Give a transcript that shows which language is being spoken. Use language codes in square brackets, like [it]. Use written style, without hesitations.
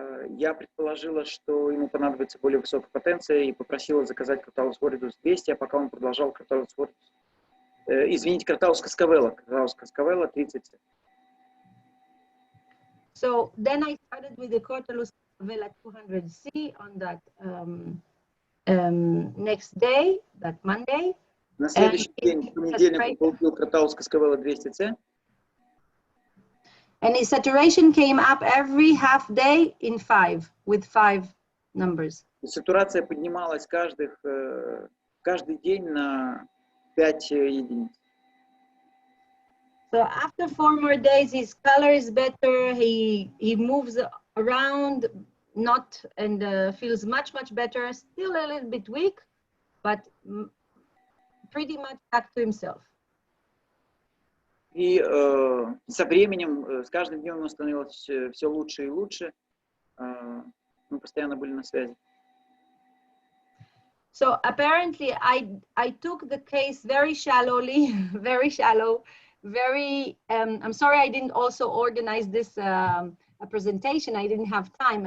[ru] Я предположила, что ему понадобится более высокая потенция, и попросила заказать Crotalus Borealis 200, а пока он продолжал Crotalus Borealis, извините, Crotalus cascavella 30. [en] So then I started with the Crotalus cascavella 200C on that next day, that Monday. [ru] На следующий день, в понедельник, он получил Crotalus cascavella 200C. [en] And his saturation came up every half day in 5, with 5 numbers. [ru] Сатурация поднималась каждый день на 5 единиц. [en] So after 4 more days, his color is better. He moves around, and feels much better. Still a little bit weak, but pretty much back to himself. [ru] И со временем, с каждым днем ему становилось все лучше и лучше. Мы постоянно были на связи. [en] So apparently I took the case very shallowly, very shallow, very, I'm sorry I didn't also organize this a presentation. I didn't have time.